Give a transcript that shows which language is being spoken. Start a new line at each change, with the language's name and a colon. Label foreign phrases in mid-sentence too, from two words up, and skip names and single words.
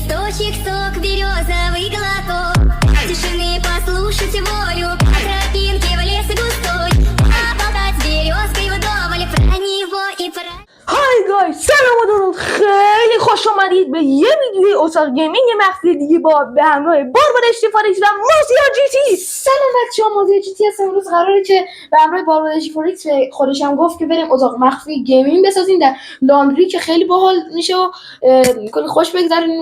Russian: цветочек, сок, березовый глоток. Тишины послушать волю, по тропинке в лес густой. Поболтать с березкой вдоволь про него и про...
English: hi guys
Persian: سلام و درود، خیلی خوش آمدید به یه ویدیوی اتاق گیمینگ مخفی دیگه با به همراه باربادشتی فاریکس و مازیار جی تی. سلام بچه‌ها، مازیار جی تی هستم. امروز قراره که به همراه باربادشتی فاریکس خودش هم گفت که بریم اتاق مخفی گیمینگ بسازیم در لاندری که خیلی باحال میشه و کلی خوش بگذرونیم.